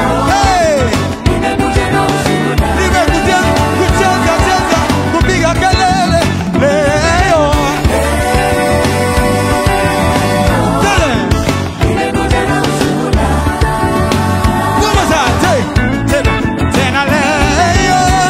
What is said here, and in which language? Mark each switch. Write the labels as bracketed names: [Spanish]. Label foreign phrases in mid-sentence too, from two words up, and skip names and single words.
[Swahili] Hey. Nimekuja kucheza, cheza, kupiga kelele. Leo. Tende. [English] One more time. [Swahili] Tena, tena, tena leo.